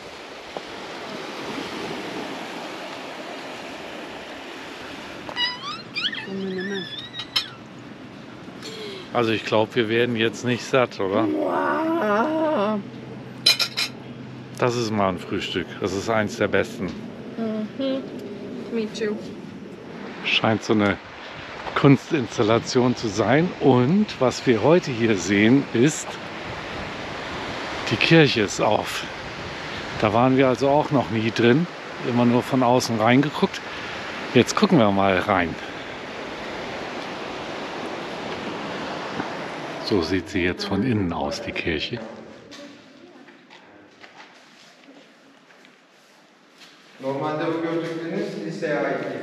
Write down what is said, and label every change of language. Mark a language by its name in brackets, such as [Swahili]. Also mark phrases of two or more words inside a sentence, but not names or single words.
[German] Also ich glaube, wir werden jetzt nicht satt, oder? Das ist mal ein Frühstück. Das ist eins der besten. [English] Me too. [German] Scheint so eine Kunstinstallation zu sein. Und was wir heute hier sehen, ist, die Kirche ist auf. Da waren wir also auch noch nie drin. Immer nur von außen reingeguckt. Jetzt gucken wir mal rein. So sieht sie jetzt von innen aus, die Kirche. [Turkish] Normalde bu gördükleriniz liseye ait değil.